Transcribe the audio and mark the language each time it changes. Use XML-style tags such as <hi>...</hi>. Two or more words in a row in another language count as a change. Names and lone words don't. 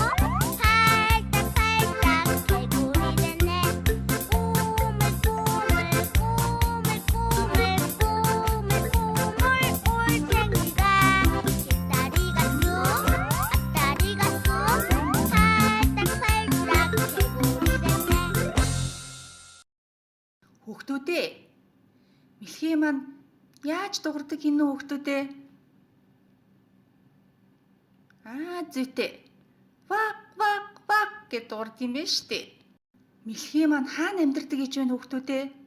<ko>팔딱팔딱 개구리 됐네 꾸물꾸물 올챙이가 뒷다리가 쏜 앞다리가 쏜 팔딱팔딱 개구리 됐네</ko> <mn>Хүүхдүүдээ мэлхий маань яаж дуурдаг гинөө хүүхдүүдээ? Зүйтэй. Вак вак вак гэж дуурдаг юм байна шүү дээ. Мэлхий маань хаана амьдардаг гэж байна хүүхдүүдээ?</mn>